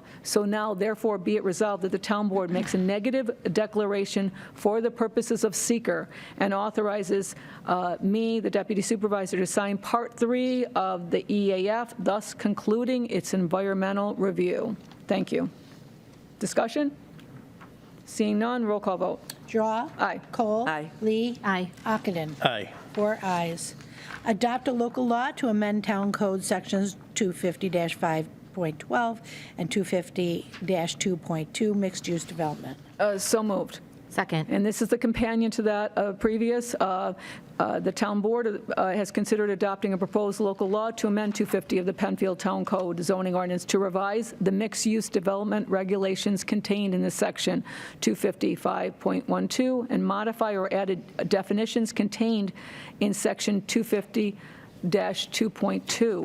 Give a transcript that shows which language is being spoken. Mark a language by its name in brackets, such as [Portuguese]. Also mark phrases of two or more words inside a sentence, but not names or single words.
[English] So now, therefore, be it resolved that the town board makes a negative declaration for the purposes of seeker and authorizes me, the deputy supervisor, to sign Part 3 of the EAF, thus concluding its environmental review. Thank you. Discussion? Seeing none, roll call vote. Drawe. Aye. Cole. Aye. Lee. Aye. Ockenden. Aye. 4 ayes. Adopt a local law to amend Town Code Sections 250-5.12 and 250-2.2 mixed-use development. So moved. Second. And this is the companion to that previous. The town board has considered adopting a proposed local law to amend 250 of the Penfield Town Code zoning ordinance to revise the mixed-use development regulations contained in this section 255.12 and modify or add definitions contained in section 250-2.2.